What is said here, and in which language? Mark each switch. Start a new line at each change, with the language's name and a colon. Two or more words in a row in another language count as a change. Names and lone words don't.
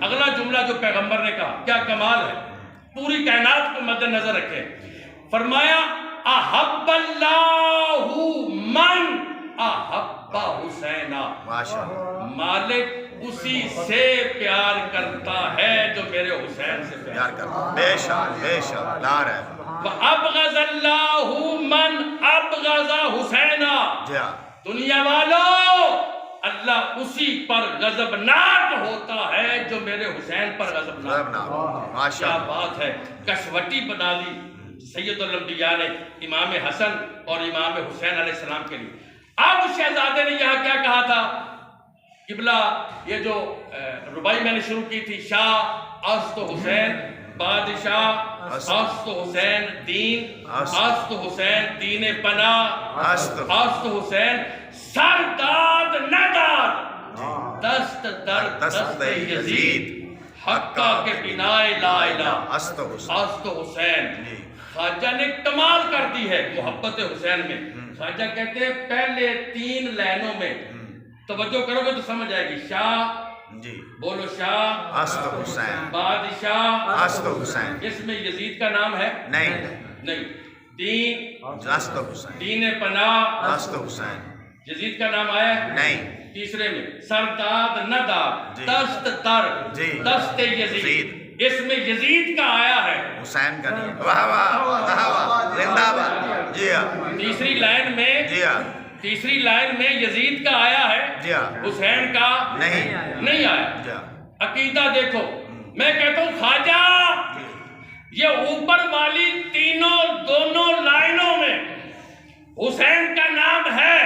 Urdu: اگلا جملہ جو پیغمبر نے کہا کیا کمال ہے، پوری کائنات کو مد نظر رکھے، فرمایا
Arabic: احب اللہ من احب حسین،
Urdu: ماشاء اللہ مالک اسی سے پیار کرتا ہے جو میرے حسین سے پیار پیار کرتا، بے شک نعرہ
Arabic: وَأَبْغَضَ اللَّهُ مَنْ أَبْغَضَ حُسَيْنًا
Urdu: جی ہاں دنیا والوں اللہ اسی پر غضبناک ہوتا ہے جو میرے حسین پر غضبناک ماشاء کیا اللہ بات ہے کسوٹی بنا دی سید الانبیاء نے امام حسن اور امام حسین علیہ السلام کے لیے اب شہزادے نے یہاں کیا کہا تھا قبلہ یہ جو ربائی میں نے شروع کی تھی
Persian: شاہ است حسین بادشاہ است حسین دین است حسین دین پناہ است حسین سرداد نداد دست در دست یزید حقہ کے بنائے لا الہ است حسین
Urdu: خواجہ نے کمال کر دی ہے محبت حسین میں خواجہ کہتے ہیں پہلے 3 لائنوں میں توجہ کرو گے تو سمجھ آئے گی شاہ جی بولو شاہ
Persian: است حسین بادشاہ است حسین
Urdu: اس میں یزید کا نام ہے نہیں دین
Persian: است حسین دین پناہ است حسین
Urdu: یزید کا نام آیا ہے نہیں تیسرے میں
Persian: سرداد نداد دست در دست یزید
Urdu: اس میں یزید کا آیا ہے حسین کا نہیں واہ واہ واہ واہ زندہ باد جی ہاں تیسری لائن میں جی ہاں تیسری لائن میں یزید کا آیا ہے جی ہاں حسین کا نہیں آیا جی ہاں عقیدہ دیکھو میں کہتا ہوں خواجہ یہ اوپر والی دونوں لائنوں میں حسین کا نام ہے